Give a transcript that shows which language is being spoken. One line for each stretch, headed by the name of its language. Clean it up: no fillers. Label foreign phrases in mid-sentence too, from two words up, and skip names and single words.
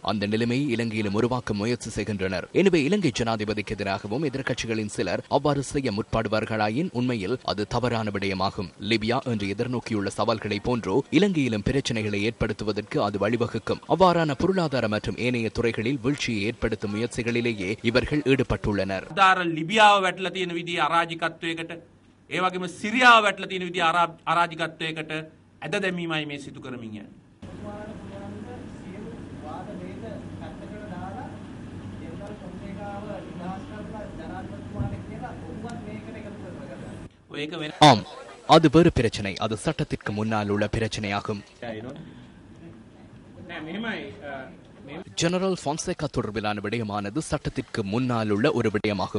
Tamil: அந்த நிலைமையை இலங்கையிலும் உருவாக்க முயற்சி செய்கின்றனர். எனவே இலங்கை ஜனாதிபதிக்கு எதிராகவும் எதிர்க்கட்சிகளின் சிலர் அவ்வாறு செய்ய முற்படுவார்களாயின் உண்மையில் அது தவறான விடயமாகும். லிபியா என்று எதிர்நோக்கியுள்ள சவால்களை போன்றோ இலங்கையிலும் பிரச்சனைகளை ஏற்படுத்துவதற்கு அது வழிவகுக்கும். அவ்வாறான பொருளாதார மற்றும் ஏனைய துறைகளில் வீழ்ச்சியை ஏற்படுத்தும் முயற்சிகளிலேயே இவர்கள் ஈடுபட்டுள்ளனர்.
Sinhala: ලිබියාව වැටලා තියෙන විදිහේ අරාජිකත්වයකට ඒ වගේම සිරියාව වැටලා තියෙන විදිහේ අරාජිකත්වයකට ඇද දැමීමයි මේ සිදු කරමින් යන්නේ.
Tamil: ஆம், அது வேறு பிரச்சனை. அது சட்டத்திற்கு முன்னால் உள்ள பிரச்சனையாகும். ஜெனரல் பான்சேகா தொடர்பிலான விடயமானது சட்டத்திற்கு முன்னால் உள்ள ஒரு விடயமாகும்.